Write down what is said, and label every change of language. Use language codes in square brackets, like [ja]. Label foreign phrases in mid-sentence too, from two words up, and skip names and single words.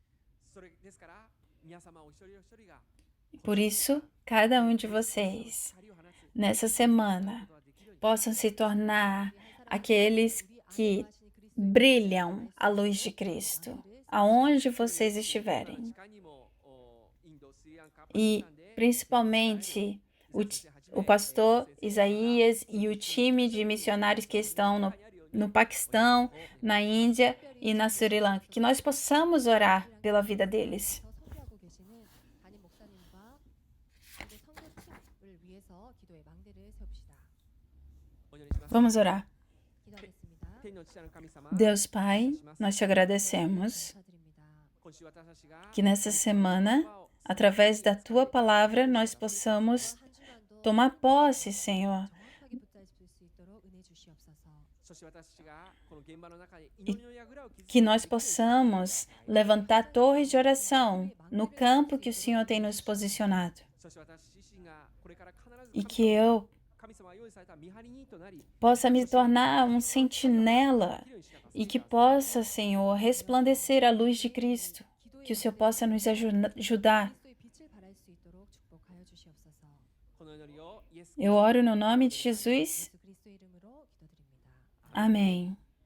[pt] Por isso, cada um de vocês, nessa semana, possam se tornar aqueles que brilham à luz de Cristo, aonde vocês estiverem. E, principalmente, o pastor Isaías e o time de missionários que estão no Paquistão, na Índia e na Sri Lanka, que nós possamos orar pela vida deles. [ko] 선교하고 계시는 담임 목사님과 그리고 선교팀을 위해서 기도의 망대를 세웁시다. [pt] Vamos orar. [ko] 기도하겠습니다. [pt] Deus Pai, nós te agradecemos [ko] 감사드립니다. [pt] que nessa semana, através da tua palavra, nós possamos [ko] 한 주간도 [pt] tomar posse, Senhor, [ko] 정확하게 붙잡을 수 있도록 은혜 주시옵소서. [pt] que nós possamos levantar torres de oração no campo que o Senhor tem nos posicionado. E que eu possa me tornar um sentinela e que possa, Senhor, resplandecer a luz de Cristo. Que o Senhor possa nos ajudar. [ko] 그리스도의 빛을 발할 수 있도록 축복하여 주시옵소서. [pt] Eu oro no nome de Jesus. [ko] 예수 그리스도의 이름으로 기도드립니다. [pt] Amém.